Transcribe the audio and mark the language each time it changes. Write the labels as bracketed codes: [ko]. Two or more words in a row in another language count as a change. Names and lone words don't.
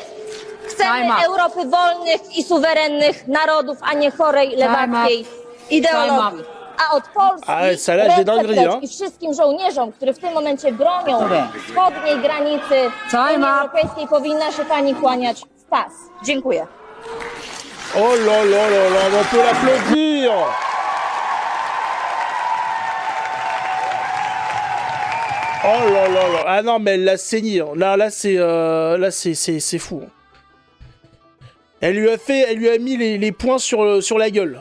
[pl] Chcemy Europy wolnych i suwerennych narodów, a nie chorej, lewackiej ideologii. A od Polski i wszystkim żołnierzom, którzy w tym momencie bronią wschodniej granicy Unii Europejskiej, powinna się pani kłaniać w pas. Dziękuję. [fr] Oh là là là là, on peut l'applaudir. Oh là là là. Ah non, mais elle l'a saigné. Là c'est fou. Elle lui a mis les poings sur la gueule.